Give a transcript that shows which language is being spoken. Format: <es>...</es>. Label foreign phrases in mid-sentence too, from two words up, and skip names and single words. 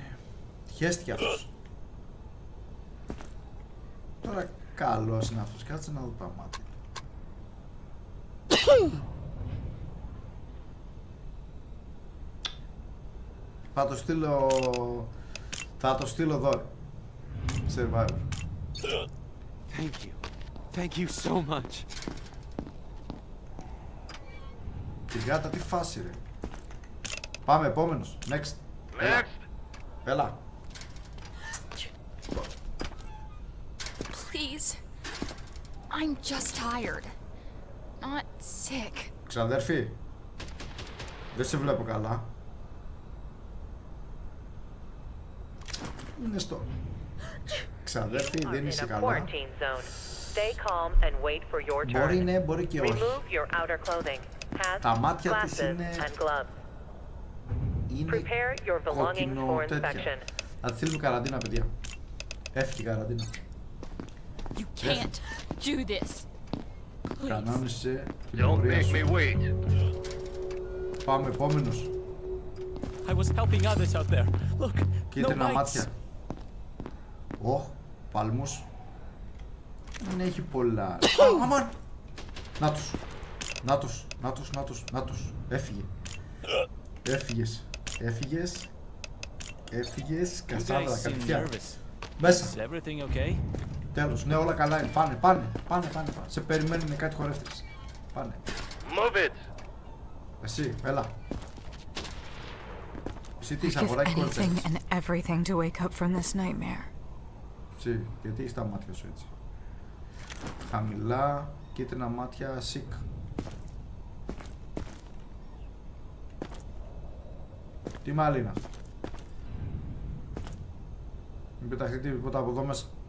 <el>Χέστηκε αυτός. Τώρα καλός είναι αυτός. Κάτσε να δω τα μάτια. Θα το στείλω δώρο.</el> <en>Survivor. Thank you. Thank you so much.</en> <el>Την γάτα τι φάση ρε. Πάμε επόμενος.</el> <en>Next.</en> <el>Έλα.</el> <en>Please. I'm just tired. Not sick.</en> <el>Ξαδέρφη. Δεν σε βλέπω καλά. Είναι στο... Ξαδέρφη, δεν είσαι καλά. Μπορεί ναι, μπορεί και όχι. Τα μάτια της είναι... Είναι κόκκινο τέτοια. Θα τη στείλουμε καραντίνα, παιδιά. Έφυγε η καραντίνα.</el> <en>You can't do this.</en> <el>Κανόνισε την πορεία σου. Πάμε επόμενος.</el> <en>I was helping others out there. Look, no</en> <el>Κίτρινα</el> <en>bites.</en> <el>μάτια. Ωχ, παλμούς. Δεν έχει πολλά. Αμάν! Να τους. Να τους, να τους, να τους, να τους. Έφυγε. Έφυγες. Έφυγες. Έφυγες.</el> <en>You</en> <el>Κασάνδρα,</el> <en>guys seem</en> <el>κατευθείαν.</el> <en>nervous.</en> <el>Μέσα.</el> <en>Is everything okay?</en> <el>Τέλος. Ναι, όλα καλά είναι. Πάνε, πάνε, πάνε, πάνε. Σε περιμένουν κάτι χορεύτρες. Πάνε.</el> <en>Move it.</en> <el>Εσύ, έλα. Εσύ τι είσαι,</el> <en>I'd give</en> <el>αγοράκι</el> <en>anything</en> <el>χορεύτρες.</el> <en>and everything to wake up from this nightmare.</en> <el>Εσύ, γιατί έχεις τα μάτια σου έτσι. Χαμηλά, κίτρινα μάτια, sick. Τι μάλλη είναι αυτό. Μην πεταχτεί τίποτα από εδώ μέσα.</el>